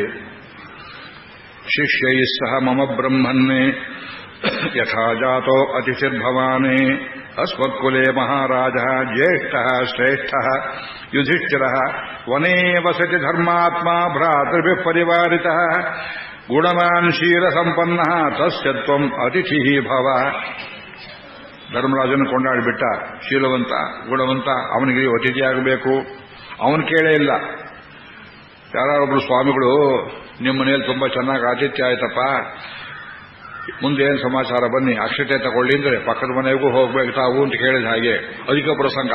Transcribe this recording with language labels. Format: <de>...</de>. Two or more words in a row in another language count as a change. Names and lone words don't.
<sa>ಶಿಷ್ಯೈ ಸಹ ಮಮ ಬ್ರಹ್ಮನ್ನೇ ಯಥಾ ಜಾತೋ ಅತಿಥಿರ್ಭವಾನೇ ಅಸ್ಮತ್ಕುಲೇ ಮಹಾರಾಜ ಜ್ಯೇಷ್ಠ ಶ್ರೇಷ್ಠ ಯುಧಿಷ್ಠಿರ ವನೇ ವಸತಿ ಧರ್ಮಾತ್ಮ ಭ್ರಾತೃಭಿ ಪರಿವಾರಿತ ಗುಣವಾನ್ ಶೀಲ ಸಂಪನ್ನ ತಸ್ಯ ತ್ವಂ ಅತಿಥಿ ಭವ.</sa> <kn>ಧರ್ಮರಾಜನ ಕೊಂಡಾಡಿಬಿಟ್ಟ, ಶೀಲವಂತ ಗುಣವಂತ, ಅವನಿಗೆ ಅತಿಥಿಯಾಗಬೇಕು. ಅವನು ಕೇಳೇ ಇಲ್ಲ. ಯಾರೊಬ್ರು ಸ್ವಾಮಿಗಳು ನಿಮ್ಮ ಮನೆಯಲ್ಲಿ ತುಂಬಾ ಚೆನ್ನಾಗಿ ಆತಿಥ್ಯ ಆಯ್ತಪ್ಪ, ಮುಂದೆ ಏನು ಸಮಾಚಾರ, ಬನ್ನಿ ಅಕ್ಷತೆ ತಗೊಳ್ಳಿ ಅಂದ್ರೆ ಪಕ್ಕದ ಮನೆಗೂ ಹೋಗ್ಬೇಕು ತಾವು ಅಂತ ಕೇಳಿದ ಹಾಗೆ ಅಧಿಕ ಪ್ರಸಂಗ.</kn>